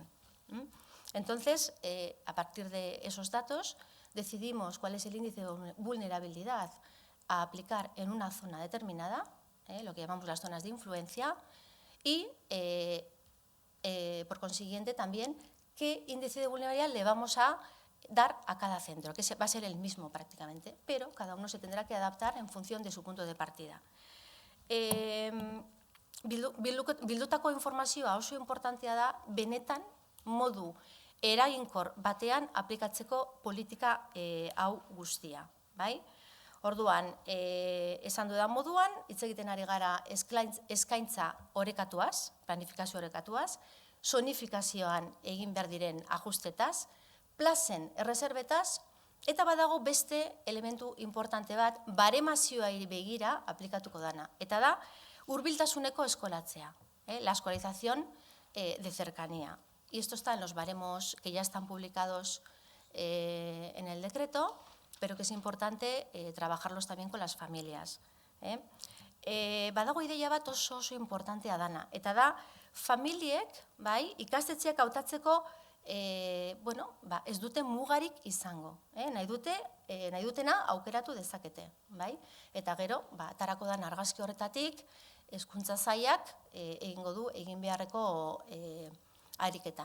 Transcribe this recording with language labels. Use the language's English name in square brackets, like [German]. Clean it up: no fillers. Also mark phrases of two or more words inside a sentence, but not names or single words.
[Spanish] Entonces, a partir de esos datos, decidimos cuál es el índice de vulnerabilidad a aplicar en una zona determinada, lo que llamamos las zonas de influencia, y, por consiguiente, también qué índice de vulnerabilidad le vamos a dar a cada centro, que va a ser el mismo prácticamente, pero cada uno se tendrá que adaptar en función de su punto de partida. [Basque] Bildutako informazioa oso importantea da, benetan modu eraginkor batean aplikatzeko politika hau guztia. Orduan, esan dudan moduan, hitz egiten ari gara eskaintza orekatuaz, planifikazio orekatuaz, zonifikazioan egin behar diren ajustetaz, plazen erreserbetaz, eta badago beste elementu importante bat, baremazioa begira aplikatuko dana. Eta da, hurbiltasuneko eskolatzea, [Spanish] la escolarización de cercanía. Y esto está en los baremos que ya están publicados en el decreto, pero que es importante trabajarlos también con las familias. [Basque] Badago ideia bat oso importantea dana. Eta da, familiek, ikastetxeak hautatzeko ez dute mugarik izango. Nahi dutena aukeratu dezakete. Eta gero, atarako da argazki horretatik, hezkuntza sailak egingo du egin beharreko ariketa.